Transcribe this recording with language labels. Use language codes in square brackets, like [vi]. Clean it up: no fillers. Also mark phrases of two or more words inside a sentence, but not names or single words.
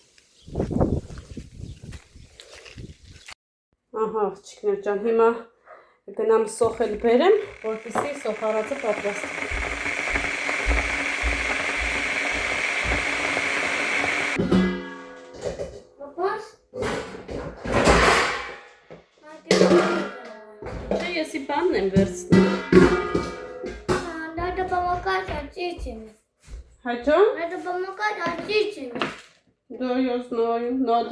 [hy] Ահա աղջիկներ ջան, հիմա գնամ սոխել բերեմ, որպեսզի սոխարածը պատրաստ։ Չէ, եսի բանն եմ վերցնում։ [ru] Надо помогать родителям. [hy] Հաջո։ [ru] Надо помогать родителям. Да, я знаю, надо.